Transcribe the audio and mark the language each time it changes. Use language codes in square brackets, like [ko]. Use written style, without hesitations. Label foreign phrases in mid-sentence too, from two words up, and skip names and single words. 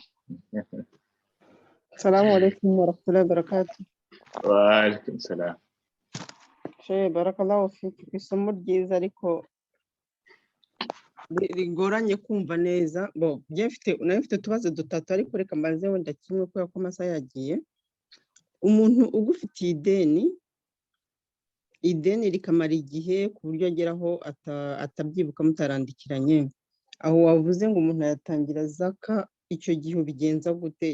[ar] السلام عليكم ورحمة الله وبركاته. وعليكم السلام. Shehe بارك الله فيك, [rw] isomo ryiza ariko rigoranye kumva neza. Bo mfite utubazo dutatu ariko reka mbanze wenda kimwe kubera ko amasaha yagiye. Umuntu ugufitiye ideni rikamara igihe ku buryo ageraho atabyibuka mutarandikiranye, aho wavuze ngo umuntu yatangira zaka, icyo gihe ubigenza gute?